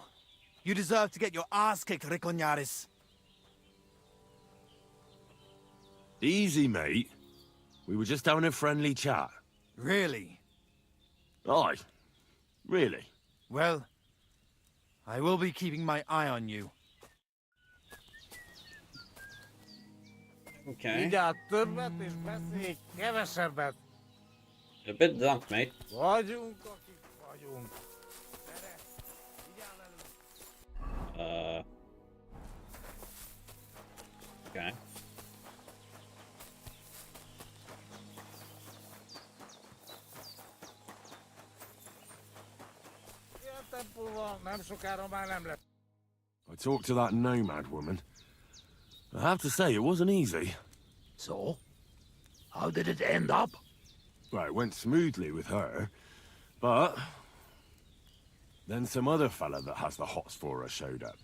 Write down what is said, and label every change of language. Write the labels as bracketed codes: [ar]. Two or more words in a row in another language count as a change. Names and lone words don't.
[en] You deserve to get your ass kicked, Ricoñaris. Easy, mate. We were just having a friendly chat. Really? Aye. Really? Well, I will be keeping my eye on you. Okay. [hu] Vigyázz többet, és beszélj kevesebbet. [en] A bit drunk, mate. [hu] Vagyunk, akik vagyunk. Gyere, vigyázz elő. [en] Okay. [hu] Ilyen tempóval nem sokára már nem lesz. [en] I talked to that nomad woman. I have to say, it wasn't easy. So? How did it end up? Well, it went smoothly with her, but... then some other fella that has the hots for her showed up.